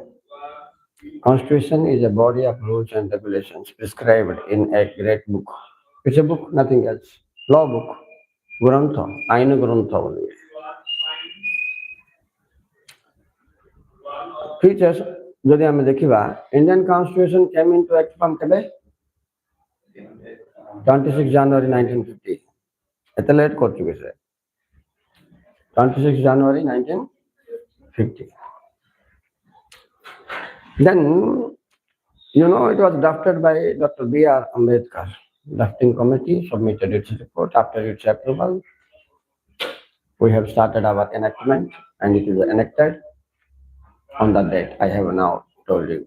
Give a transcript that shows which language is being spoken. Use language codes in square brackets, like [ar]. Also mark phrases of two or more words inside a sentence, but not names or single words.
[en] Constitution is a body of rules and regulations prescribed in a great book. It's a book, nothing else. Law book, Grantha, [or] ଆଇନ ଗ୍ରନ୍ଥ [en] only. Features, [or] ଯଦି ଆମେ ଦେଖିବା, [en] Indian Constitution came into act from କେବେ? 26 January 1950. [or] ଏତେ ଲେଟ୍ କରୁଛୁ କି ସେ? 26 January 1950. [en] Then, it was drafted by Dr. B.R. Ambedkar. Drafting committee submitted its report. After its approval, we have started our enactment, and it is enacted on the date I have now told you.